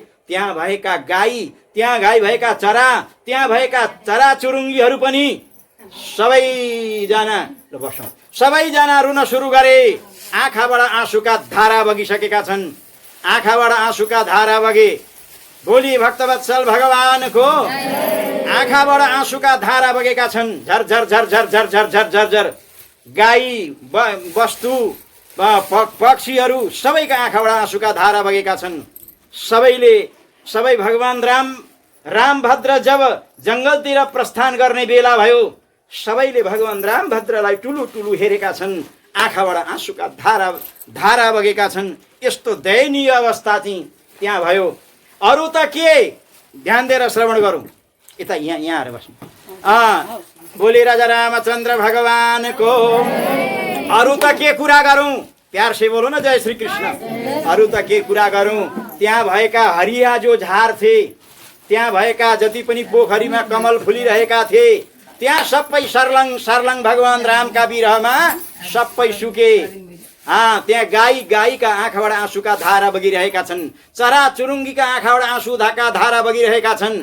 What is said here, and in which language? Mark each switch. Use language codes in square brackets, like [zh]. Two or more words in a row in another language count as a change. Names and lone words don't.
[ne] त्यहाँ भएका गाई, त्यहाँ गाई भएका चरा, त्यहाँ भएका चराचुरुङ्गीहरू पनि सबैजना बसौँ, सबैजना रुन सुरु गरे। आँखाबाट आँसुका धारा बगिसकेका छन्, आँखाबाट आँसुका धारा बगे। बोली भक्तवत्सल भगवानको आँखाबाट आँसुका धारा बगेका छन्। झरझर झरझर झरझर झरझर झर गाई वस्तु पक्षीहरू सबैका आँखाबाट आँसुका धारा बगेका छन्। सबै भगवान रामभद्र जब जङ्गलतिर प्रस्थान गर्ने बेला भयो, सबैले भगवान रामभद्रलाई टुलु टुलु हेरेका छन्। आँखाबाट आँसुका धारा बगेका छन्। यस्तो दयनीय अवस्था चाहिँ त्यहाँ भयो। अरू त के, ध्यान दिएर श्रवण गरौँ। यता यहाँ आएर बस्नु। बोले राजा रामचन्द्र भगवानको। अरू त के कुरा गरौँ, [hi] प्यार से बोलो न, जय श्री कृष्ण। [ne] अरू त के कुरा गरौँ, त्यहाँ भएका हरिया जो झार थे, त्यहाँ भएका जति पनि पोखरीमा कमल फुलिरहेका थिए, त्यहाँ सबै सर्लङ भगवान रामका विरहमा सबै सुके। त्यहाँ गाईका आँखाबाट आँसुका धारा बगिरहेका छन्, चराचुरुङ्गीका आँखाबाट आँसुका धारा बगिरहेका छन्।